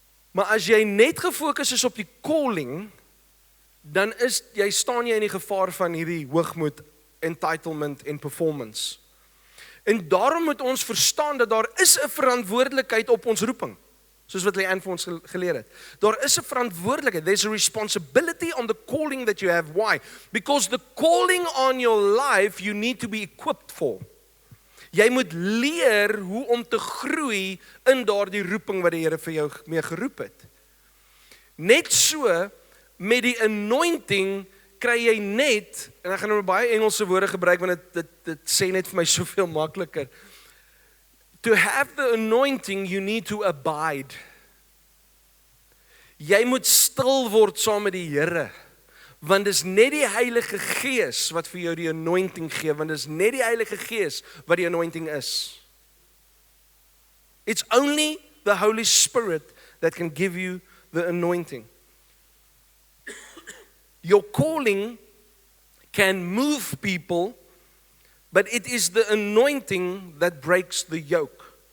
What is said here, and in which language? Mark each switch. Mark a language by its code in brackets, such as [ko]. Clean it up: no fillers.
[af] Maar as jy net gefokus is op die calling, dan staan jy in die gevaar van hierdie hoogmoed, entitlement en performance. En daarom moet ons verstaan dat daar is 'n verantwoordelikheid op ons roeping. Soos wat Leanne vir ons geleer het. Daar is 'n verantwoordelikheid. [en] There's a responsibility on the calling that you have. Why? Because the calling on your life you need to be equipped for. [af] Jy moet leer hoe om te groei in daardie roeping wat die Here vir jou mee geroep het. Net so met die anointing kry jy net, en ek gaan nou baie Engelse woorde gebruik want dit sê net vir my soveel makliker. [en] To have the anointing, you need to abide. [af] Jy moet stil word saam met die Here, want dis net die Heilige Gees wat vir jou die anointing gee, want dis net die Heilige Gees wat die anointing is. [en] It's only the Holy Spirit that can give you the anointing. Your calling can move people, but it is the anointing that breaks the yoke.